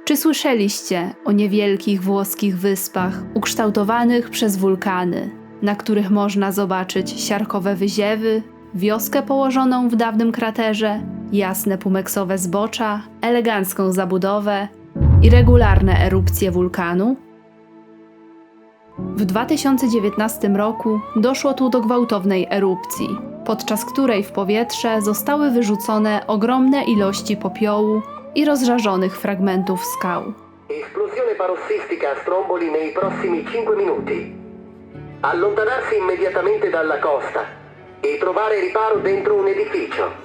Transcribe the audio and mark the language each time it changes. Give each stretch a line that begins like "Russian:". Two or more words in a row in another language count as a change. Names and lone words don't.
Polish: Czy słyszeliście o niewielkich włoskich wyspach ukształtowanych przez wulkany, na których można zobaczyć siarkowe wyziewy, wioskę położoną w dawnym kraterze, jasne pumeksowe zbocza, elegancką zabudowę i regularne erupcje wulkanu? W 2019 roku doszło tu do gwałtownej erupcji, podczas której w powietrze zostały wyrzucone ogromne ilości popiołu i rozżarzonych fragmentów skał.
Italian: Esplosione parossistica a Stromboli nei prossimi 5 minuti. Allontanarsi immediatamente dalla costa e trovare riparo dentro un edificio.